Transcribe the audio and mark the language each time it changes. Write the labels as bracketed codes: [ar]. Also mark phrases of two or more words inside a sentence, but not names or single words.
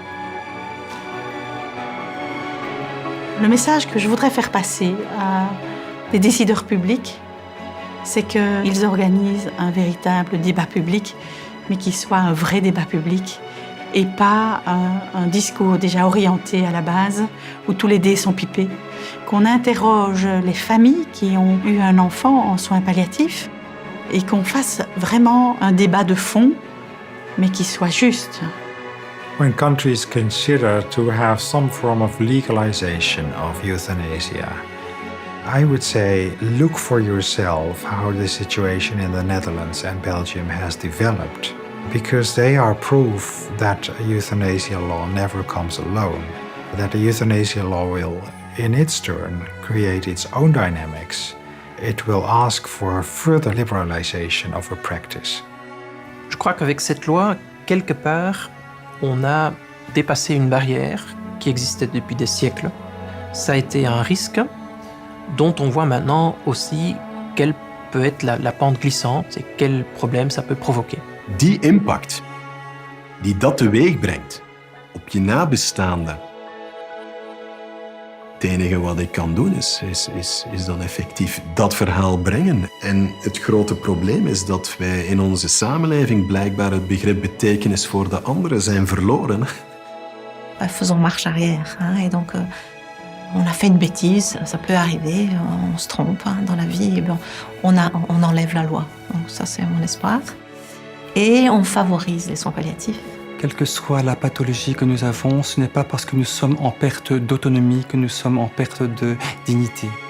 [fr] Le message que je voudrais faire passer à des décideurs publics, c'est qu'ils organisent un véritable débat public, mais qu'il soit un vrai débat public et pas un discours déjà orienté à la base, où tous les dés sont pipés. Qu'on interroge les familles qui ont eu un enfant en soins palliatifs et qu'on fasse vraiment un débat de fond, mais qui soit juste. [en] When countries consider to have some form of legalization of euthanasia, I would say look for yourself how the situation in the Netherlands and Belgium has developed, because they are proof that a euthanasia law never comes alone, that the euthanasia law will, in its turn, create its own dynamics. It will ask for further liberalization of a practice. [fr] Je crois qu'avec cette loi, quelque part, on a dépassé une barrière qui existait depuis des siècles. Ça a été un risque dont on voit maintenant aussi quelle peut être la pente glissante et quels problèmes ça peut provoquer. [nl] Die impact die dat teweeg brengt op je nabestaanden. Het enige wat ik kan doen is dan effectief dat verhaal brengen. En het grote probleem is dat wij in onze samenleving blijkbaar het begrip betekenis voor de anderen zijn verloren. [fr] Faisons marche arrière. Et donc, on a fait une bêtise, ça peut arriver, on se trompe dans la vie. Et on enlève la loi. Donc ça, c'est mon espoir. Et on favorise les soins palliatifs. Quelle que soit la pathologie que nous avons, ce n'est pas parce que nous sommes en perte d'autonomie que nous sommes en perte de dignité.